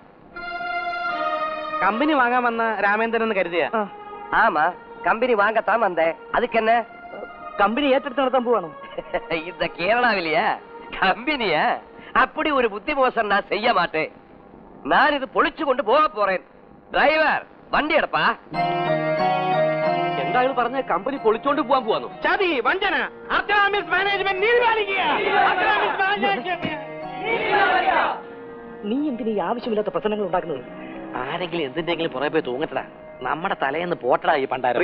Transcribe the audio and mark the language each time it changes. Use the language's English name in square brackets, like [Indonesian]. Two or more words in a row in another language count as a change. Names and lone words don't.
[Malayalam] കമ്പനി വാങ്ങാൻ വന്ന രാമേന്ദ്രൻ എന്ന് കരുതിയ? [Tamil] ஆமா, கம்பெனி வாங்கத்தான் வந்தேன். அதுக்கு என்ன? കമ്പനി ഏറ്റെടുത്ത് നടത്താൻ പോവാണോ? இந்த கேரளாவிலையா கம்பெனியா? அப்படி ஒரு புத்தி மோசம் நான் செய்ய மாட்டேன். நான் இது பொழிச்சு கொண்டு போக போறேன். டிரைவர், வண்டி எடுப்பா. [Malayalam] എന്താ ഇത് പറഞ്ഞ? കമ്പനി പൊളിച്ചോണ്ട് പോവാൻ പോവാന്നോ? ചതി, വഞ്ചന. അർച്ചന മിൽസ് മാനേജ്മെന്റ് നീ എന്തിനാ ഈ ആവശ്യമില്ലാത്ത പ്രശ്നങ്ങൾ ഉണ്ടാക്കുന്നത്? ആരെങ്കിലും എന്തിന്റെങ്കിലും പുറകെ പോയി തൂങ്ങട്ടടാ. നമ്മുടെ തലേന്ന് പോട്ടടാ ഈ പണ്ടാരം.